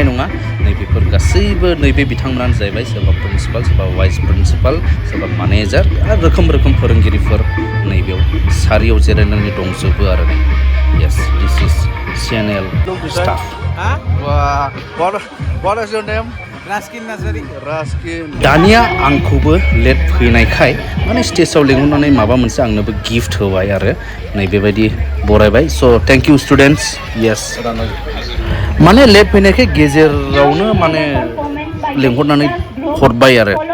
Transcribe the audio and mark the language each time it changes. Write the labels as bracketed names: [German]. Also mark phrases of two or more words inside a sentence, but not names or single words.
[Bodo] नङा नैबेफोर गासैबो नैबे बिथांमोनानो जाहैबाय सोरबा प्रिन्सिपाल सोरबा वाइस प्रिन्सिपाल सोरबा मैनेजार आरो रोखोम फोरोंगिरिफोर नैबेयाव सारियाव जिरायनानै दंजोबो आरो [English] yes this is CNL staff what is your name [Bodo] दानिया आंखौबो लेट फैनायखाय माने स्टेजाव लिंहरनानै माबा मोनसे आंनोबो गिफ्ट होबाय आरो नै बेबायदि बरायबाय स' [English] thank you students [Bodo] येस माने लेट फैनायखाय गेजेरावनो माने लिंहरनानै हरबाय आरो